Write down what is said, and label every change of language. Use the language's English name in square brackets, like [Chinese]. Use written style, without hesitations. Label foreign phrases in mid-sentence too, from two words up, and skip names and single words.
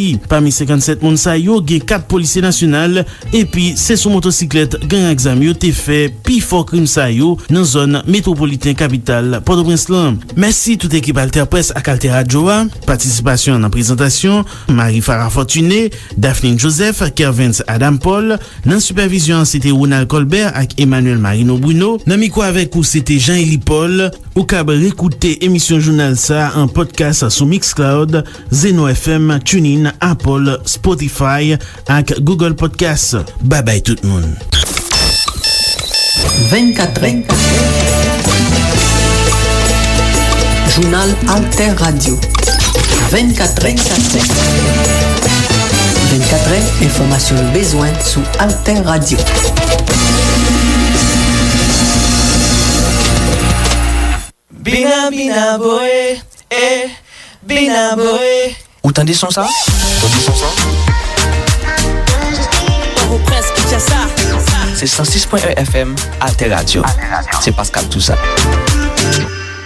[Haitian Creole] Parmi 57 moun sa yo gen 4 polisye nasyonal epi se sou motosiklet gen aksam yo te fe pi fò krim sa yo nan zon metropoliten kapital Port-au-Prince lan. Mersi tout ekip Alter Presse ak Alter Radio. Participasyon nan prezentasyon Marie Farah Fortuné, Daphne Joseph, Kervins Adam Paul. Nan supervision c'était Ronald Colbert ak Emmanuel Marino Bruno. Nan mikro avek ou c'était Jean-Élie Paul. Ou kab rekoute emisyon jounal sa en podcast sou Mixcloud, Zeno FM, TuneIn, Apple, Spotify ak Google Podcast. Bye bye tout moun. 24è, jounal Alter Radio. 24è, 24è, informasyon nou bezwen sou Alter Radio. Bina bina boe, bina boe. Ou tande son sa? Ou preske tcha sa? Se 106.1 FM, Alter Radio. Se Pascal tout sa.